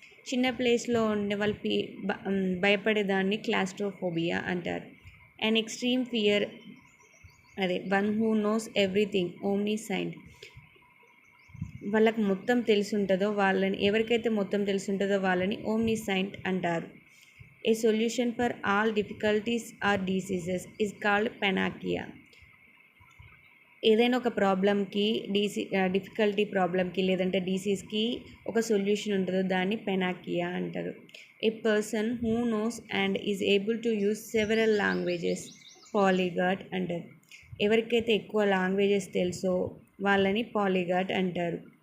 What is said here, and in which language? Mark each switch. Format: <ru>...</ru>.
<te>చిన్న ప్లేస్లో ఉండే వాళ్ళు భయపడేదాన్ని క్లాస్ట్రోఫోబియా అంటారు.</te> <en>An extreme fear, one who knows everything, omniscient.</en> <te>వాళ్ళకి మొత్తం తెలుసుంటుందో వాళ్ళని, ఎవరికైతే మొత్తం తెలుసుంటుందో వాళ్ళని ఓమ్నిసైంట్ అంటారు.</te> <en>A solution for all difficulties or diseases is called panacea.</en> <te>ఏదైనా ఒక ప్రాబ్లమ్కి డిఫికల్టీ ప్రాబ్లమ్కి లేదంటే డిసీజ్కి ఒక సొల్యూషన్ ఉంటుందో దాన్ని పెనాకియా అంటారు.</te> <en>A person who knows and is able to use several languages, polyglot అంటారు.</en> <te>ఎవరికైతే ఎక్కువ లాంగ్వేజెస్ తెలుసో వాళ్ళని పాలీగాట్ అంటారు.</te>